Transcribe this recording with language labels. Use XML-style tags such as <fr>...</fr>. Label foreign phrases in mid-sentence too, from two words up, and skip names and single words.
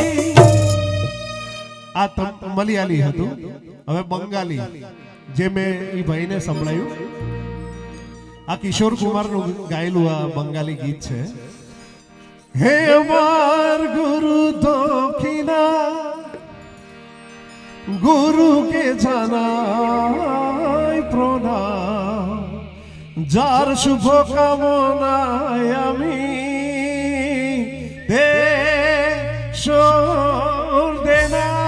<gu>આ મલયાલી હતું. હવે બંગાળી, જે મેં એ ભાઈને સંભળાયું. આ કિશોર કુમારનું ગાયેલું આ બંગાળી ગીત છે.</gu> <bn>হে আমার গুরু দক্ষিণা, গুরু কে জানাই প্রণাম, যার শুভ কামনায় আমি দেনা।</bn>